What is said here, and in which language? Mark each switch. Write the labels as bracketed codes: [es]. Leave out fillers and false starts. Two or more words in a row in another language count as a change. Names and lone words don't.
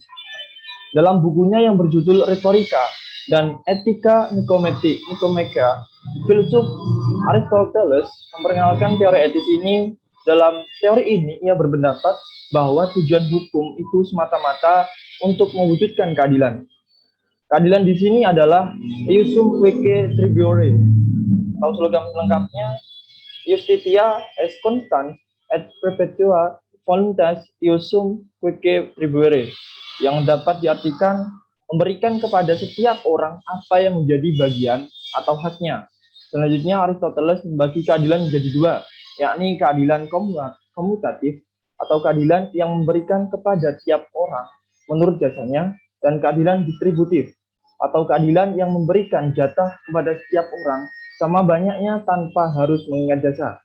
[id] Dalam bukunya yang berjudul Retorika dan Etika Nikomedia, filsuf Aristoteles memperkenalkan teori etis ini. Dalam teori ini, ia berpendapat bahwa tujuan hukum itu semata-mata untuk mewujudkan keadilan. Keadilan di sini adalah [la] iusum quique tribuere. [id] Atau slogan lengkapnya, [la] Justitia est constans et perpetua voluntas iusum quique tribuere, [id] yang dapat diartikan memberikan kepada setiap orang apa yang menjadi bagian atau haknya. Selanjutnya, Aristoteles membagi keadilan menjadi dua, yakni keadilan komutatif atau keadilan yang memberikan kepada tiap orang menurut jasanya, dan keadilan distributif atau keadilan yang memberikan jatah kepada setiap orang sama banyaknya tanpa harus mengingat jasa.